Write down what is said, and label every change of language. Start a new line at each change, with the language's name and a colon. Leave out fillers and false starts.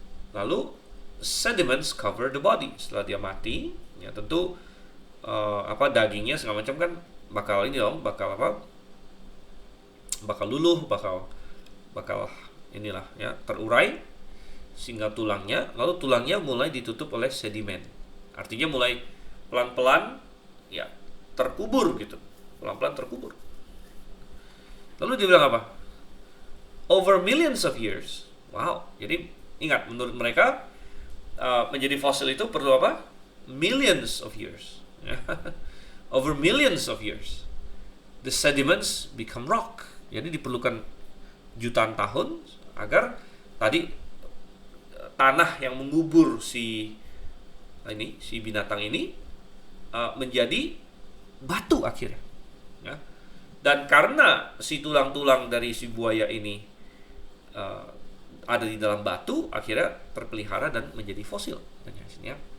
Indonesian: Lalu
English: sediments cover the body.
Indonesian: Setelah dia mati, ya tentu dagingnya segala macam kan bakal ini dong, bakal luluh, bakal inilah ya, terurai sehingga lalu tulangnya mulai ditutup oleh sedimen. Artinya mulai pelan-pelan ya terkubur gitu. Pelan-pelan terkubur. Lalu dia bilang apa?
English: Over millions of years. Wow.
Indonesian: Jadi ingat, menurut mereka menjadi fosil itu perlu apa?
English: Millions of years. Over millions of years. The sediments become rock.
Indonesian: Jadi diperlukan jutaan tahun agar tadi tanah yang mengubur si binatang ini menjadi batu akhirnya. Ya. Dan karena si tulang-tulang dari si buaya ini ada di dalam batu, akhirnya terpelihara dan menjadi fosil. Ya.